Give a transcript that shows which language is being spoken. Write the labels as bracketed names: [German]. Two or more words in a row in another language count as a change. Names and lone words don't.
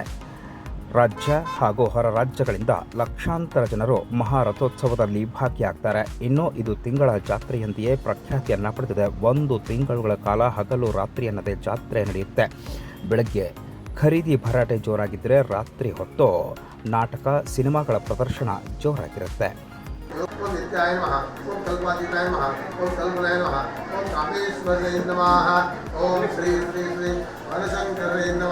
[Kannada] ರಾಜ್ಯ ಹಾಗೂ ಹೊರ ರಾಜ್ಯಗಳಿಂದ ಲಕ್ಷಾಂತರ ಜನರು ಮಹಾರಥೋತ್ಸವದಲ್ಲಿ ಭಾಗಿಯಾಗ್ತಾರೆ. ಇನ್ನು ಇದು ತಿಂಗಳ ಜಾತ್ರೆಯಂತೆಯೇ ಪ್ರಖ್ಯಾತಿಯನ್ನು ಪಡೆದಿದೆ. 1 ತಿಂಗಳುಗಳ ಕಾಲ ಹಗಲು ರಾತ್ರಿ ಅನ್ನದೇ ಜಾತ್ರೆ ನಡೆಯುತ್ತೆ. ಬೆಳಗ್ಗೆ ಖರೀದಿ ಭರಾಟೆ ಜೋರಾಗಿದ್ದರೆ, ರಾತ್ರಿ ಹೊತ್ತು ನಾಟಕ, ಸಿನಿಮಾಗಳ ಪ್ರದರ್ಶನ ಜೋರಾಗಿರುತ್ತೆ. [Sanskrit] ओम नित्याय नमः, ओम कल्पातीताय नमः, ओम कल्पनाय नमः, ओम कामेश्वराय नमः, ओम श्री श्री श्री वनशंकराय